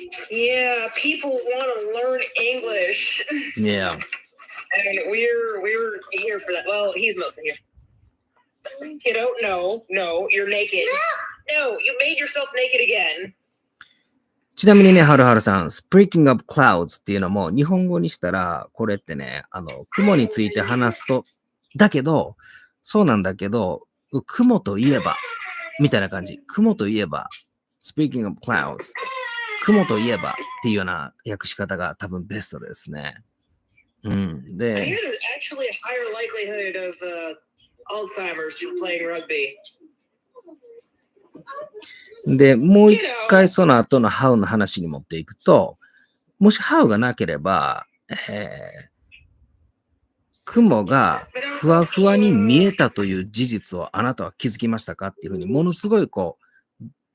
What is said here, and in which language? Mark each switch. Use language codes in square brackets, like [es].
[en] Yeah, people want to learn English. Yeah. And we're here for that. Well, he's mostly here. Kiddo, no, you're naked. No, you made yourself naked again. [ja] ちなみにね、はるはるさん、 [en] Speaking of clouds [ja] っていうのも日本語にしたら、これってね、雲について話すと、だけど、そうなんだけど、雲といえば、みたいな感じ。雲といえば、 [en] Speaking of clouds、 [ja] 雲といえばっていうような訳し方が多分ベストですね。うん。で、 [en] I hear there's actually a higher likelihood of Alzheimer's from playing rugby. [ja] で、もう一回その後の how の話に持っていくと、もし how がなければ、雲がふわふわに見えたという事実をあなたは気づきましたかっていうふうに、ものすごいこう、